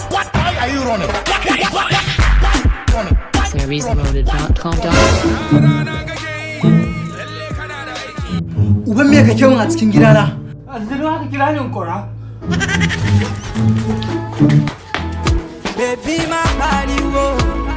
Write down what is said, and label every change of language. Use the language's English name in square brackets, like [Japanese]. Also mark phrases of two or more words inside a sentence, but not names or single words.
[English] Why are you running? Series loaded dot com dot com. [Hausa] Uban me kake mun a cikin gidana? Aljanu aka kira ni in kora. [English] Baby, my body, whoa.